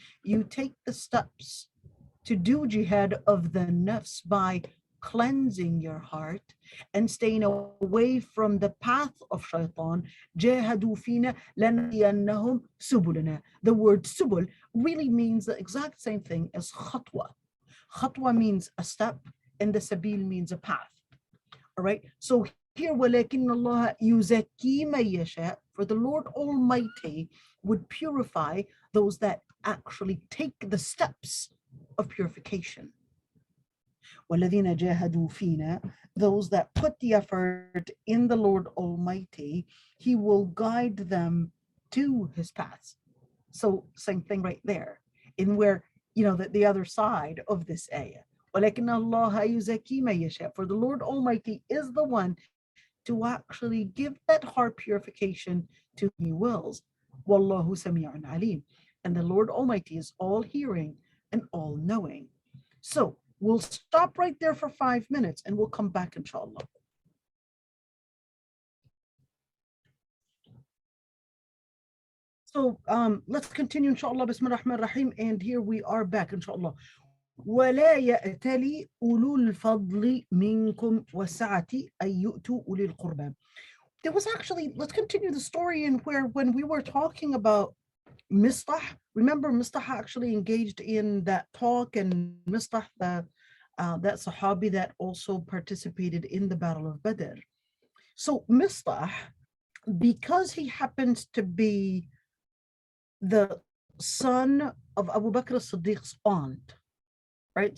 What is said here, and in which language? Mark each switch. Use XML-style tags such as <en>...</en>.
<en>You take the steps to do jihad of the nafs by cleansing your heart and staying away from the path of shaitan.</en> <ar>جَاهَدُوا فِينَا لَنَهْدِيَنَّهُمْ سُبُلَنَا.</ar> <en>The word subul really means the exact same thing as khatwa. Khatwa means a step, and the sabil means a path. All right.</en> <ar>So here, وَلَكِنَّ اللَّهَ يُزَكِّي مَن يَشَاءُ.</ar> <en>For the Lord Almighty would purify those that actually take the steps of purification.</en> <ar>وَالَّذِينَ جَاهَدُوا فِينَا.</ar> <en>Those that put the effort in the Lord Almighty, He will guide them to His paths. So same thing right there, in where, the other side of this ayah.</en> <ar>وَلَكِنَّ اللَّهَ يُزَكِّي مَن يَشَاءُ.</ar> <en>For the Lord Almighty is the one to actually give that heart purification to He wills.</en> <ar>وَاللَّهُ سَمِيعٌ عَلِيمٌ.</ar> <en>And the Lord Almighty is all hearing and all knowing. So we'll stop right there for 5 minutes and we'll come back, inshallah. So let's continue, inshallah. Bismillah ar-Rahman ar-Rahim. And here we are back, inshallah.</en> <ar>ولا يأتلي أولو الفضل منكم والسعة أن يؤتوا أولي القربى.</ar> <en>There was actually, let's continue the story in where when we were talking about Mistah, remember Mistah actually engaged in that talk, and Mistah, that Sahabi that also participated in the Battle of Badr. So Mistah, because he happens to be the son of Abu Bakr as-Siddiq's aunt, right?</en>